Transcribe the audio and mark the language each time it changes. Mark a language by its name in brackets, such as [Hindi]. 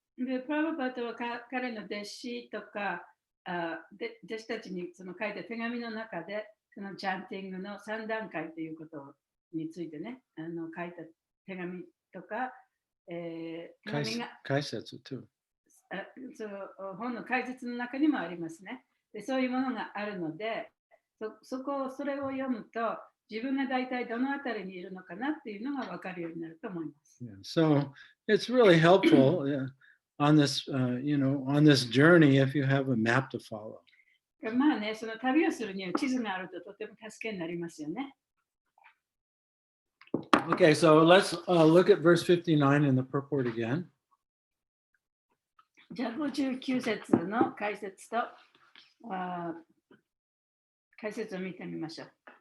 [Japanese] で、プラブパダは彼の弟子とか弟子たちにその書いた手紙の中で、そのチャンティングの3段階ということについてね、書いた手紙とか、手紙が解説 too. その本の解説の中にもありますね。で、そういうものがあるので、それを読むと、自分が大体どのあたりにいるのかなっていうのが分かるようになると思います。 [English] Yeah, so it's really helpful on this, on this journey if you have a map to follow. [Japanese] まあね、その旅をするには地図があるととても助けになりますよね。 [English] Okay, so let's look at verse 59 in the purport again. [Japanese] じゃあ59節の解説と解説を見てみましょう。